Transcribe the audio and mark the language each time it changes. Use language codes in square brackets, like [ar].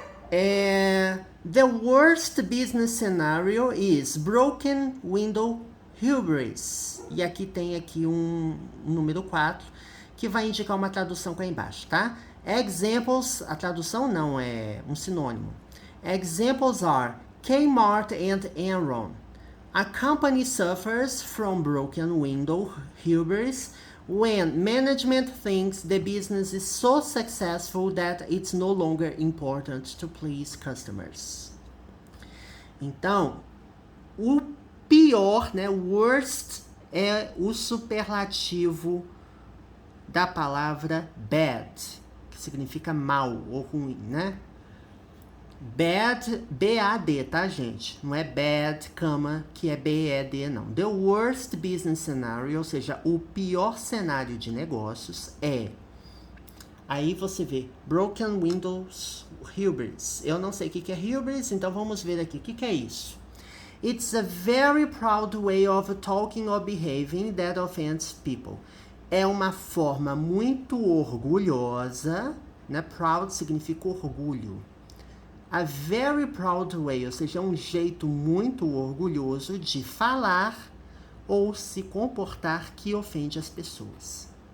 [en] The worst business scenario is broken window hubris. [pt] E aqui tem um número 4 que vai indicar uma tradução cá embaixo, tá? Examples, a tradução não é um sinônimo. [en] Examples are Kmart and Enron. A company suffers from broken window hubris when management thinks the business is so successful that it's no longer important to please customers. [pt] Então, o pior, né, worst é o superlativo da palavra bad, que significa mal ou ruim, né? Bad, B-A-D, tá, gente? Não é bad, que é B-E-D, não. [en] The worst business scenario, [pt] ou seja, o pior cenário de negócios é... Aí você vê broken windows hubris. Eu não sei o que é hubris, então vamos ver aqui. O que é isso? [en] It's a very proud way of talking or behaving that offends people. [pt] É uma forma muito orgulhosa, né? Proud significa orgulho. [en] A very proud way, [pt] ou seja, um jeito muito orgulhoso de falar ou se comportar que ofende as pessoas.